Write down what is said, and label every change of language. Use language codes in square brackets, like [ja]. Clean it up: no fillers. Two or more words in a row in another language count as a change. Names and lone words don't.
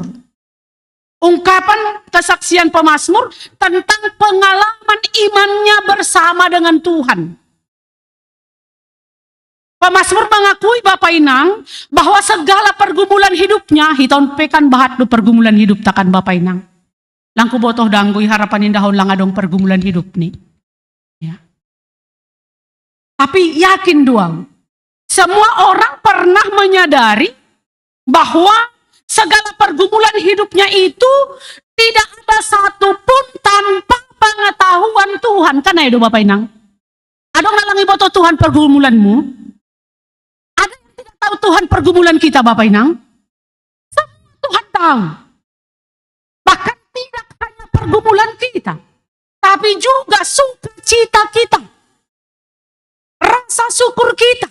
[id] Ungkapan kesaksian pemazmur tentang pengalaman imannya bersama dengan Tuhan. Pemazmur mengakui Bapak Inang bahwa segala pergumulan hidupnya, [bts] hiton pekan bahat do pergumulan hidup takan Bapak Inang. Langku botoh danggui harapan indahon lang adong pergumulan hidup nih. [id] Ya. Tapi yakin doang, semua orang pernah menyadari bahwa segala pergumulan hidupnya itu tidak ada satupun tanpa pengetahuan Tuhan. Kan ayo Bapak Inang. [bts] Adong nalangi botoh Tuhan pergumulanmu. [id] Ada yang tidak tahu Tuhan pergumulan kita Bapak Inang? Semua Tuhan tahu. Bahkan tidak hanya pergumulan kita, tapi juga sukacita kita. Rasa syukur kita.